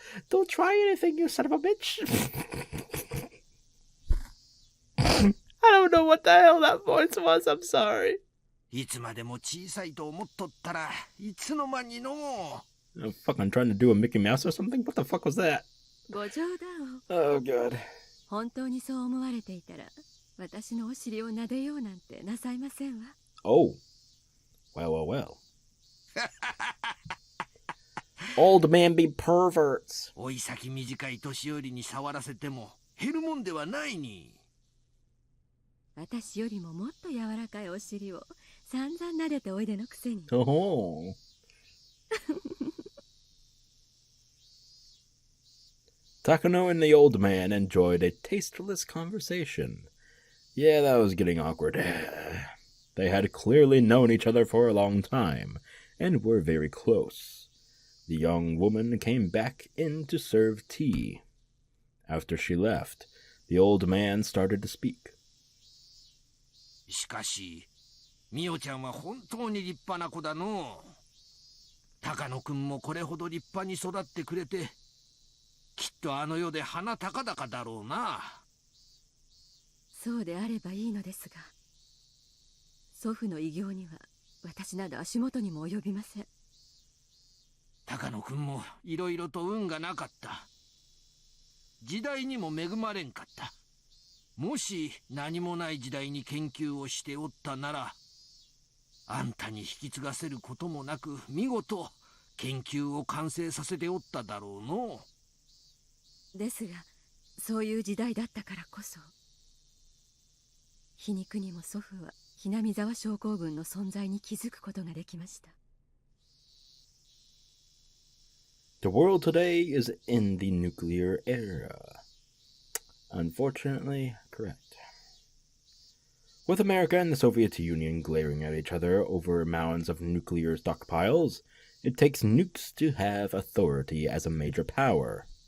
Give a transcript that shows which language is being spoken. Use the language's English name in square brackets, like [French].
[English] Don't try anything, you son of a bitch. I don't know what the hell that voice was, I'm sorry. [Japanese] いつまでも小さいと思っとったらいつの間にの。 [English] Oh, fuck, I'm trying to do a Mickey Mouse or something? What the fuck was that? [Japanese] ご冗談を。 [English] Oh, God. [Japanese] 本当にそう思われていたら、私のお尻を撫でようなんてなさいませんわ。 [English] Oh. Well. Old man be perverts. [Japanese] おい先短い年寄りに触らせても減るもんではないに。私よりももっと柔らかいお尻を散々撫でておいでのくせに。 [English] Oh. Takano and the old man enjoyed a tasteless conversation. Yeah, that was getting awkward. They had clearly known each other for a long time, and were very close. The young woman came back in to serve tea. After she left, the old man started to speak. [Japanese] しかし、ミオちゃんは本当に立派な子だの。高野くんもこれほど立派に育ってくれて、きっとあの世で鼻高々だろうな。そうであればいいのですが、祖父の偉業には私など足元にも及びません。高野くんもいろいろと運がなかった。時代にも恵まれんかった。もし何もない時代に研究をしておったなら、あんたに引き継がせることもなく見事研究を完成させておっただろうの。ですが、そういう時代だったからこそ、皮肉にも祖父はHinamizawa症候群の存在に気づくことができました。 [English] The world today is in the nuclear era. Unfortunately, correct. With America and the Soviet Union glaring at each other over mounds of nuclear stockpiles, it takes nukes to have authority as a major power.